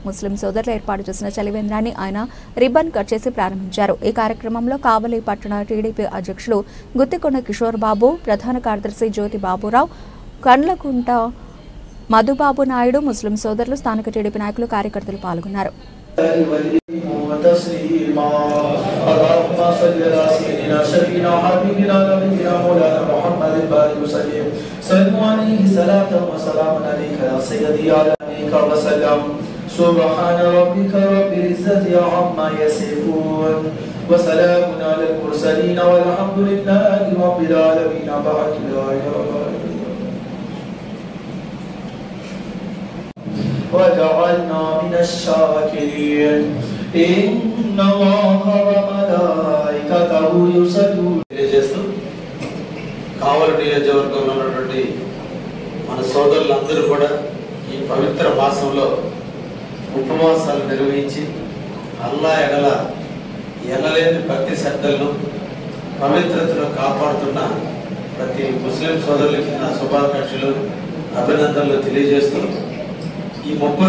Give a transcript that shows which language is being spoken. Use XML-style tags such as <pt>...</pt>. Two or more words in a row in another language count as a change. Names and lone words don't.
<te>ముస్లిం సోదరులు ఏర్పాటు చేసిన చలివేంద్రాన్ని ఆయన రిబ్బన్ కట్ చేసి ప్రారంభించారు. ఈ కార్యక్రమంలో కావలి పట్టణ టీడీపీ అధ్యక్షుడు అధ్యక్షులు గుత్తికొండ కిషోర్ బాబు, ప్రధాన కార్యదర్శి జ్యోతి బాబురావు, కండ్లకుంట మధుబాబు నాయుడు, ముస్లిం సోదరులు, స్థానిక టీడీపీ నాయకులు, కార్యకర్తలు పాల్గొన్నారు.</te> <ar>وتسليما اللهم صل على سيدنا شفينا حبيبنا نبينا مولانا محمد البارك وسلم سلموا عليه صلاة وسلام عليك يا سيدي عليك وسلم سبحان ربك رب العزة عما يصفون وسلام على المرسلين والحمد لله رب العالمين بعد لا وجعلنا من الشاكرين إن الله وملائكته يصلون</ar> <te>చేస్తూ కావలి నియోజకవర్గంలో ఉన్నటువంటి మన సోదరులందరూ కూడా ఈ పవిత్ర మాసంలో ఉపవాసాలు నిర్వహించి అల్లా ఎడల ఎనలేని భక్తి శ్రద్ధలను పవిత్రతను కాపాడుతున్న ప్రతి ముస్లిం సోదరులకి నా శుభాకాంక్షలు అభినందనలు తెలియజేస్తూ ఈ 30</te>